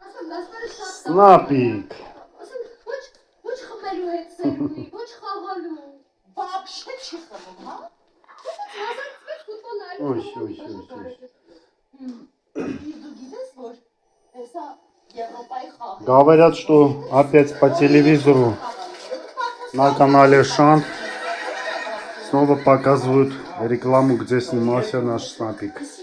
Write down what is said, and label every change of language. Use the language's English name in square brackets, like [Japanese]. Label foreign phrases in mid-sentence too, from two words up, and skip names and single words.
[Armenian] Սնապիկ։ Ոչ խմելու հետ սերուի, ոչ խաղալու։ Բաբշե չի խմում, հա։ [Russian] Ой. Говорят, что опять по телевизору на канале Шант снова показывают рекламу, где снимался наш Снапик.